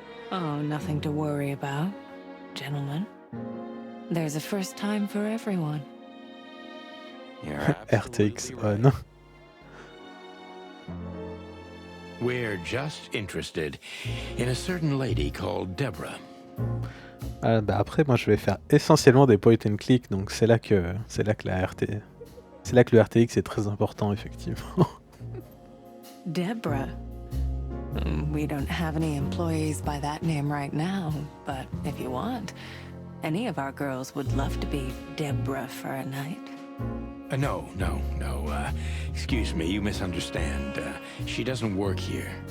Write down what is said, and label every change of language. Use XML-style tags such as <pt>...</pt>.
<en>Oh, nothing to worry about, gentlemen. There's a first time for everyone. You're RTX absolutely on. We're just interested in a certain lady called Deborah.</en> <fr>Ah, bah après, moi je vais faire essentiellement des point and click, donc c'est là que le RTX est très important, effectivement.</fr> <en>Deborah. We don't have any employees by that name right now, but if you want, any of our girls would love to be Deborah for a night. No. Excuse me, you misunderstand. She doesn't work here.</en>